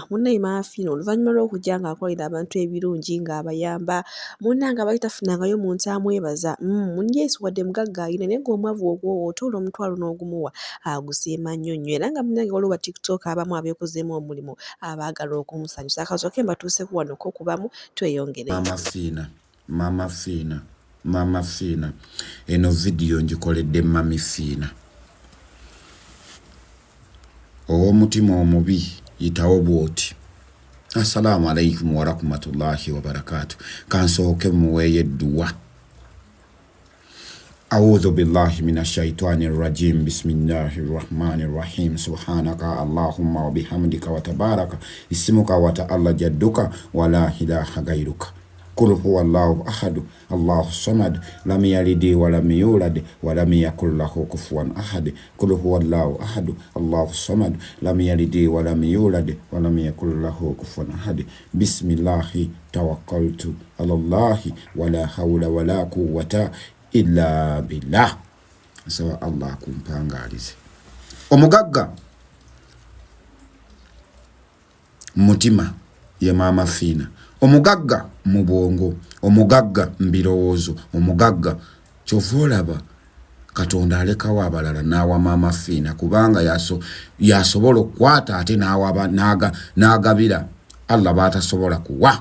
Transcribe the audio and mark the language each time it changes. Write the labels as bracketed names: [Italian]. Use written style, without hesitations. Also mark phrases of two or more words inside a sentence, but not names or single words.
[Ganda] Munnaye Maama Phina oluvannyuma lw'okujja ng'akolera abantu ebirungi ng'abayamba munnange abali tafunangayo muntu amwebaza munyeesi wadde mugagga alina naye ng'omwavu ogwo otoola omutwalo n'ogumuwa agusiima nnyo nnyo era nga munnange waliwo ba TikTok abamu abeekozeemu omulimu abaagala okumusanyusa akasooke mbatuuseko wano ko kubamu tweyongere. Maama Phina eno vidiyo ngikoledde Mami Phina ow'omutima omubi yitawo bw'oti. [Arabic] السلام عليكم ورحمة الله وبركاته. [Ganda] Kansooke muweeye edduwa. [Arabic] أعوذ بالله من الشيطان الرجيم. بسم الله الرحمن الرحيم سبحانك اللهم وبحمدك وتبارك اسمك وتعالى جدك ولا إله غيرك. قل هو الله أحد الله الصمد لم يلد ولم يولد ولم يكن له كفوا أحد. قل هو الله أحد الله الصمد لم يلد ولم يولد ولم يكن له كفوا أحد. بسم الله توكلت على الله ولا حول ولا قوة إلا بالله. [Ganda] Sawa Allah kumpangalize. Omugagga mutima ye Maama Phina, omugagga mu bwongo, omugagga mbirowoozo, omugagga kyovolaba Katonda alekawo abalala n'awa Maama Phina kubanga yasobola okukwata ate n'agabira Allah batasobola kuwa.